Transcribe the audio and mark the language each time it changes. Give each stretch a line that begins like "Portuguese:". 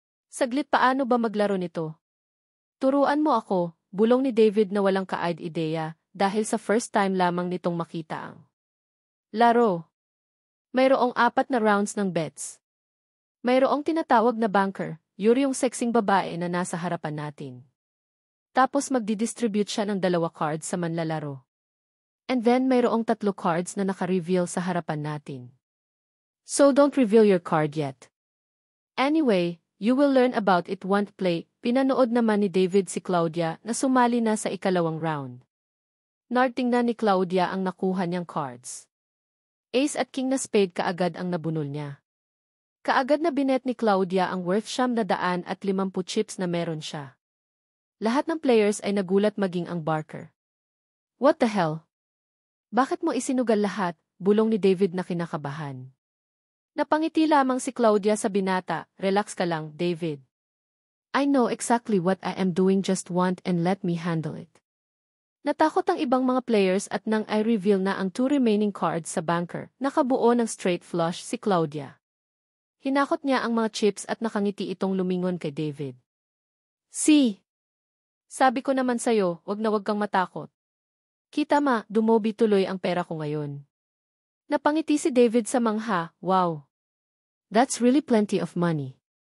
Filipino: Saglit, paano ba maglaro nito? Turuan mo ako, bulong ni David na walang ka-ideya dahil sa first time lamang nitong makita ang laro. Mayroong 4 na rounds ng bets. Mayroong tinatawag na banker, yuri yung sexing babae na nasa harapan natin. Tapos magdidistribute siya ng 2 cards sa manlalaro. And then mayroong 3 cards na naka-reveal sa harapan natin.
English: So don't reveal your card yet. Anyway, you will learn about it once play.
Filipino: Pinanood naman ni David si Claudia na sumali na sa ikalawang round. Nartingnan ni Claudia ang nakuha niyang cards. Ace at King na spade kaagad ang nabunol niya. Kaagad na binet ni Claudia ang worth ₱950 chips na meron siya. Lahat ng players ay nagulat maging ang Barker.
English: What the hell?
Filipino: Bakit mo isinugal lahat? Bulong ni David na kinakabahan. Napangiti lamang si Claudia sa binata. Relax ka lang, David.
English: I know exactly what I am doing, just want and let me handle it.
Filipino: Natakot ang ibang mga players at nang i-reveal na ang 2 remaining cards sa banker, nakabuo ng straight flush si Claudia. Hinakot niya ang mga chips at nakangiti itong lumingon kay David. Si! Sabi ko naman sa'yo, wag na wag kang matakot. Kita ma, dumobi tuloy ang pera ko ngayon. Napangiti si David sa mangha, wow.
English: That's really plenty of money.